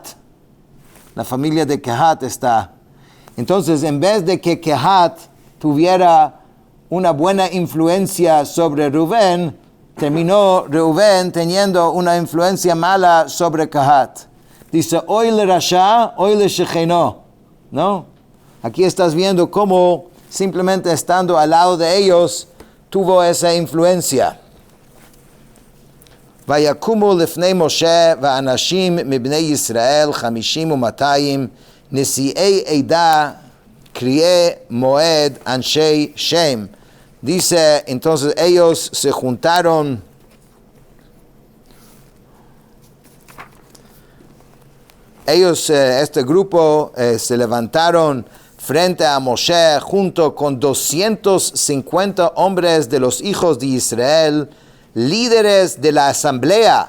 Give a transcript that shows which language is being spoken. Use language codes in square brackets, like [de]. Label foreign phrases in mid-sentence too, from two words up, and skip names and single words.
[es] La familia de Kehat está. Entonces, en vez de que Kehat tuviera una buena influencia sobre Reubén, terminó Reubén teniendo una influencia mala sobre Kehat. [he] Dice, אוי לרשע, אוי לשכנו, ¿no? [es] Aquí estás viendo cómo simplemente estando al lado de ellos tuvo esa influencia. [he] ויקומו לפני משה ואנשים מבני ישראל 50 ו200 נשיאי עדה קריאי מועד אנשי שם. [es] Dice, entonces ellos se juntaron este grupo se levantaron frente a Moshe junto con 250 hombres de los hijos de Israel, líderes de la asamblea.